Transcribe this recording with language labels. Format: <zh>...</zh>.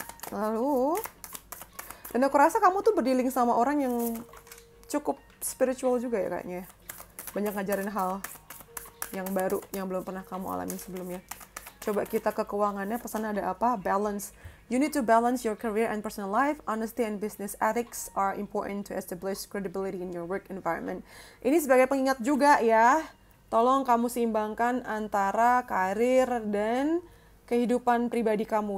<id>Lalu, dan aku rasa kamu tuh berdealing sama orang yang cukup spiritual juga ya kayaknya. Banyak ngajarin hal yang baru yang belum pernah kamu alami sebelumnya. Coba kita ke keuangannya, pesannya ada apa? Balance.</id> <en>You need to balance your career and personal life. Honesty and business ethics are important to establish credibility in your work environment.</en> <id>Ini sebagai pengingat juga ya. Tolong kamu seimbangkan antara karir dan kehidupan pribadi kamu.</id>